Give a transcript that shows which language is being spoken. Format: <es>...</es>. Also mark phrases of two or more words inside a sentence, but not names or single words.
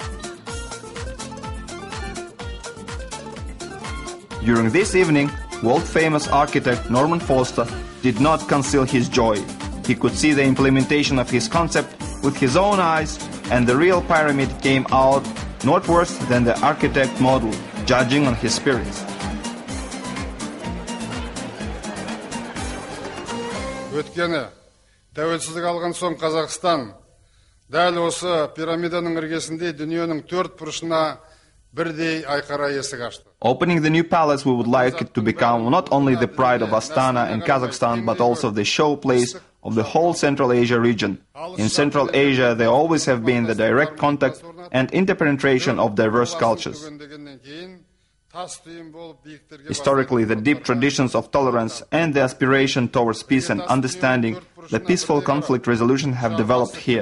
<en>During this evening, world-famous architect Norman Foster did not conceal his joy. He could see the implementation of his concept with his own eyes, and the real pyramid came out not worse than the architect model, judging on his spirits.</en> <kk>Өткені, тәуелсіздік алған соң Қазақстан дәл осы пирамиданың іргесінде дүниенің төрт бұрышына бірдей айқара есік ашты.</kk> <en>Opening the new palace, we would like it to become not only the pride of Astana and Kazakhstan, but also the showplace of the whole Central Asia region. In Central Asia, there always have been the direct contact and interpenetration of diverse cultures. Historically, the deep traditions of tolerance and the aspiration towards peace and understanding, the peaceful conflict resolution have developed here.</en>